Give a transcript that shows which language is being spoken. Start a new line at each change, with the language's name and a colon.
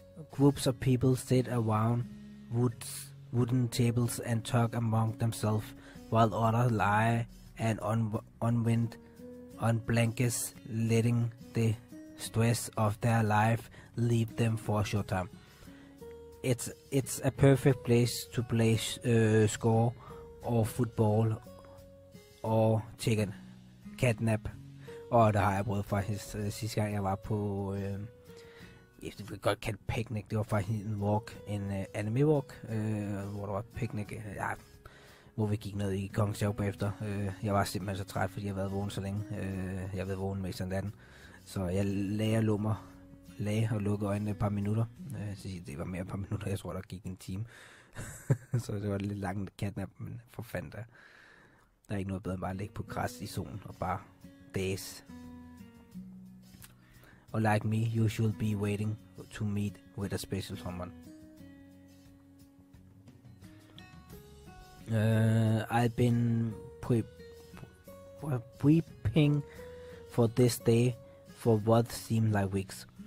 English: Groups of people sit around wooden tables and talk among themselves, while others lie and unwind on blankets, letting the stress of their life leave them for a short time. It's a perfect place to play score or football or catnap.
Danish: Og der har jeg prøvet faktisk sidste gang jeg var på det vil godt kalde picnic. Det var faktisk en walk, en anime walk, hvor der var picnic. Hvor vi gik ned i Kongens Have bagefter. Jeg var simpelthen så træt, fordi jeg havde været vågen så længe. Jeg havde været vågen mest af natten. Så jeg lagde og lukkede øjnene et par minutter. Det var mere et par minutter, jeg tror der gik en time. Så det var lidt langt catnap, men for fanden der er ikke noget bedre end bare at ligge på græs i solen og bare days.
English: Or like me, you should be waiting to meet with a special someone. I've been prepping for this day for what seemed like weeks.